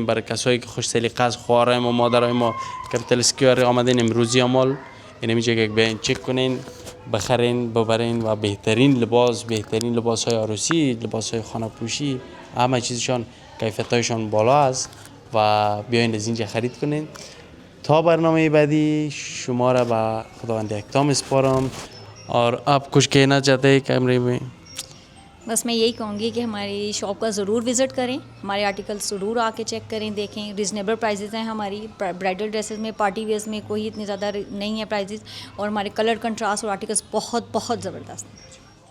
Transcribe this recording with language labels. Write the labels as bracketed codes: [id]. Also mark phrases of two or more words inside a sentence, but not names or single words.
[fa] برای کسایی که خوش سلیقه است، خواهرای ما، مادرای ما کپیتال اسکوئر آمدین امروزی عمل نمیشه که بیاین چک کنین، بخرین، ببرین و بهترین لباس های عروسی، لباس های خانه پوشی، همه چیزشان کیفیتایشان بالا است و بیاین از اینجا خرید کنین. تا برنامه بعدی شما را به خداوند یکتا میسپارم. [hi] और आप कुछ कहना चाहते हैं कैमरे में? बस मैं यही कहूँगी कि हमारी शॉप का ज़रूर विज़िट करें, हमारे आर्टिकल्स ज़रूर आके चेक करें, देखें. [en] reasonable prices [hi] हैं हमारी. [en] bridal dresses [hi] में, [en] party wears [hi] में कोई इतनी ज़्यादा नहीं है प्राइजेज़, और हमारे [en] colour contrast [hi] और आर्टिकल्स बहुत बहुत ज़बरदस्त हैं.